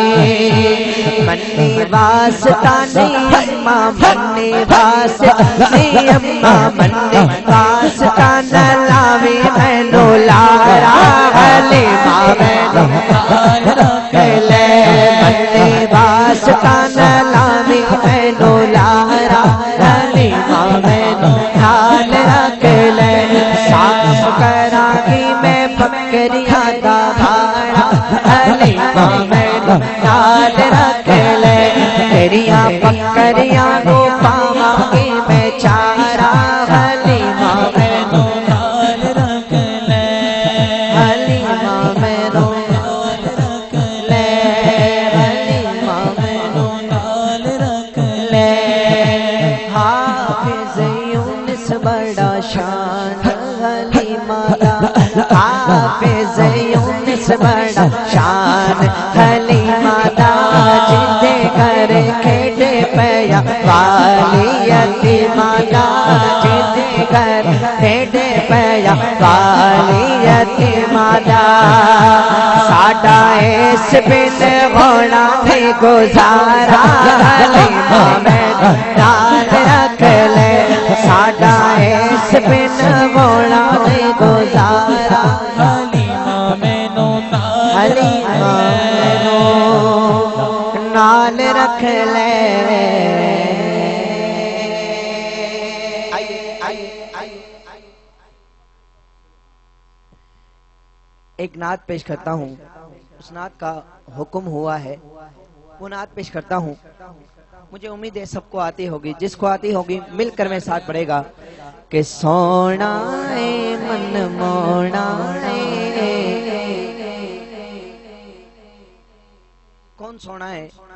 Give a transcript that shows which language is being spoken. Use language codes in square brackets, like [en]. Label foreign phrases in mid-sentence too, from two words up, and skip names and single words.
[pa] منی واسطہ نہیں اماں منی واسطہ نہیں اماں منی واسطہ نہ لاوی مینو لارا حلیمہ مینو رکھ لے منی واسطہ نہ لاوی مینو لارا حلیمہ مینو نال رکھ لے صاف کرا گی میں بکریاں دا بھاڑا حلیمہ مینو نال رکھ لے تیریاں بکریاں کو پاواں گی میں چارا حلیمہ مینو نال رکھ لے حلیمہ مینو نال رکھ لے حلیمہ مینو نال رکھ لے حافظ یونس بڑا شان حلیمہ دا حافظ یونس بڑا شان حلیمہ دا جدے گھر کھیڑے پیا والی یتیمہ دا جدے گھر کھیڑے پیا والی یتیمہ دا ساڈا اس بن ہونا نہیں گزارا حلیمہ مینو نال رکھ لے ساڈا اس بن ہونا نہیں گزارا حلیمہ مینو نال رکھ لے [ur] ایک نعت پیش کرتا ہوں اس نعت کا حکم ہوا ہے وہ نعت پیش کرتا ہوں مجھے امید ہے سب کو آتی ہوگی جس کو آتی ہوگی مل کر میں ساتھ پڑھے گا کہ [pa] سونا اے من مونا [ur] کون سونا ہے